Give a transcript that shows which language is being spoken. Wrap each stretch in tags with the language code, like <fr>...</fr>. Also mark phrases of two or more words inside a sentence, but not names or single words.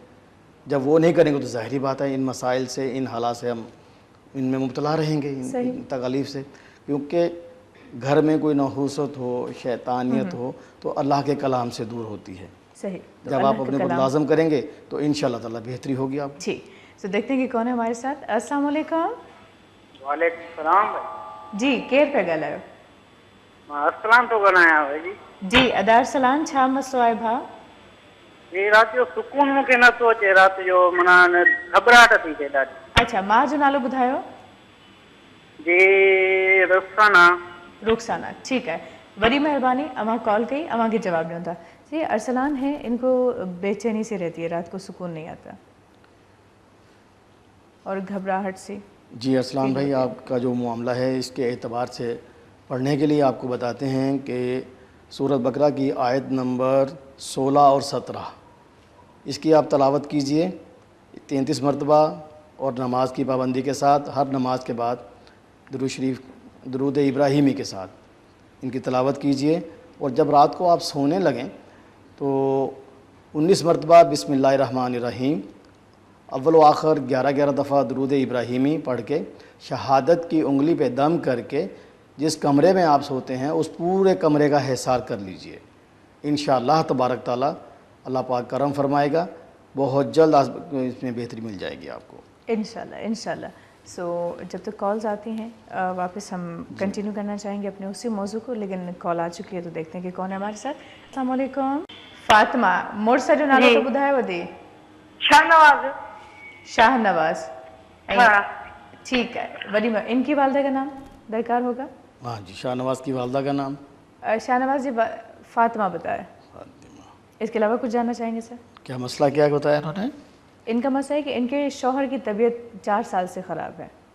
<hi>जब वो नहीं करेंगे तो ज़ाहिरी बात है इन मसाइल से, इन हालात से हम इनमें मुब्तला रहेंगे, इन तकलीफ़ से। क्योंकि घर में कोई नहूसत हो, शैतानियत हो तो अल्लाह के कलाम से दूर होती है। सही। तो जब आप अपने को लाजम करेंगे तो</hi> <ar>إن شاء الله تعالى</ar> <hi>बेहतरी होगी आप। जी तो देखते हैं कि कौन है हमारे साथ।</hi> <ar>السلام عليكم. وعليكم السلام</ar> <sd>जी केर पे ॻाल्हायो? मां अस्सलाम तो ॻाल्हायां भाई जी अदार सलाम, छा मसलो आहे भाउ? जी रात जो सुकून मूंखे नथो अचे, रात जो माना घबराहट थी थिए ॾाढी। अच्छा मां जो नालो ॿुधायो? जी रुखसाना।</sd> <hi>रुखसाना ठीक है, बड़ी मेहरबानी।</hi> <sd>अमां कॉल कई, अमां के जवाब ॾियूं था।</sd> <hi>जी अरसलान है, इनको बेचैनी से रहती है, रात को सुकून नहीं आता और घबराहट से। जी अरसलान भाई आपका जो मामला है इसके एतबार से पढ़ने के लिए आपको बताते हैं कि सूरत बकरा की आयत नंबर 16 और 17 इसकी आप तलावत कीजिए 33 मरतबा और नमाज की पाबंदी के साथ, हर नमाज के बाद दुरूद शरीफ, दुरूद इब्राहिमी के साथ इनकी तलावत कीजिए। और जब रात को आप सोने लगें तो 19 मरतबा बिस्मिल्लाहिर्रहमानिर्रहीम अव्वल व आखिर 11-11 दफ़ा दुरूद इब्राहिमी पढ़ के शहादत की उंगली पे दम करके जिस कमरे में आप सोते हैं उस पूरे कमरे का हिसार कर लीजिए।</hi> <ar>إن شاء الله تبارك وتعالى</ar> <hi>अल्लाह पाक करम फरमाएगा, बहुत जल्द इसमें बेहतरी मिल जाएगी आपको इंशाल्लाह इंशाल्लाह। सो जब तक कॉल्स आती हैं वापस हम कंटिन्यू करना चाहेंगे अपने उसी मौजू को, लेकिन कॉल आ चुकी है तो देखते हैं कि कौन है हमारे साथ।</hi> <ar>السلام عليكم.</ar> <sd>फातिमा मोर सॼो नालो तो ॿुधायो वधी? शाहनवाज। शाहनवाज। हाँ।</sd> <hi>ठीक है, वॾी इनकी वालदा का नाम दरकार होगा? हाँ जी, शाहनवाज की वालदा का नाम? शाहनवाज जी फातिमा बताया। इसके अलावा कुछ जानना चाहेंगे सर? क्या मसला क्या बताया उन्होंने? इनका मसला है कि इनके शौहर की तबीयत 4 साल से ख़राब है।</hi>